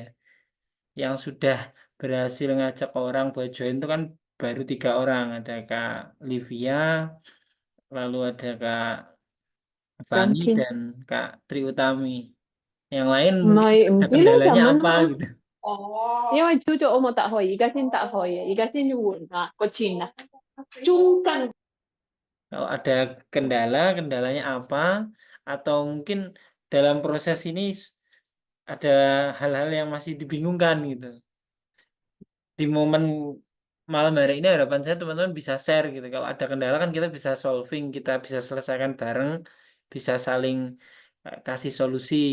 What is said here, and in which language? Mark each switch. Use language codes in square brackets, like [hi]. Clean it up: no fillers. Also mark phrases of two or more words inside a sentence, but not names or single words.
[id] Yang sudah berhasil ngajak orang buat join itu kan baru 3 orang. Ada Kak Livia, lalu ada Kak Fani Ramcin. dan Kak Tri Utami. Yang lain mungkin [vi] Mày [id] ada [vi] không biết là [id] kendalanya [vi] chồng anh [id] apa [vi] hả? [id] gitu. [yue] 因為朝早我冇答佢，而家先答佢嘅，而家先要換下個錢啊，中間 [id] Kalau ada kendala, kendalanya apa? Atau mungkin dalam proses ini ada hal-hal yang masih dibingungkan gitu. Di momen malam hari ini harapan saya teman-teman bisa share gitu. Kalau ada kendala kan kita bisa solving, kita bisa selesaikan bareng, bisa saling kasih solusi.